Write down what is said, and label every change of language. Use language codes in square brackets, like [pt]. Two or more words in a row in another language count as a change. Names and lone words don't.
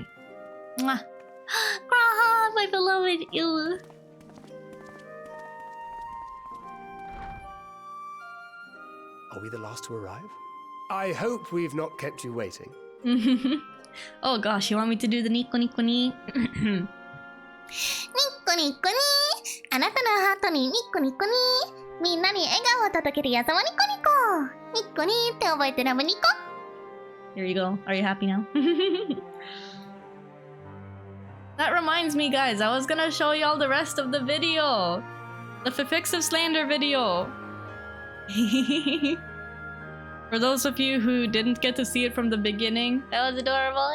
[en] Mwah! Graha, my beloved! Ew. Are we the last to arrive? I hope we've not kept you waiting. Oh gosh, you want me to do the [ja] にこにこにー? にこにこにー! あなたのハートにニコニコに! みんなに笑顔を届けるやつはニコニコ! ニコニって覚えてラブニコ! [en] Here you go. Are you happy now? That reminds me, guys, I was gonna show you all the rest of the video. The Fifixive Slander video. For those of you who didn't get to see it from the beginning, that was adorable.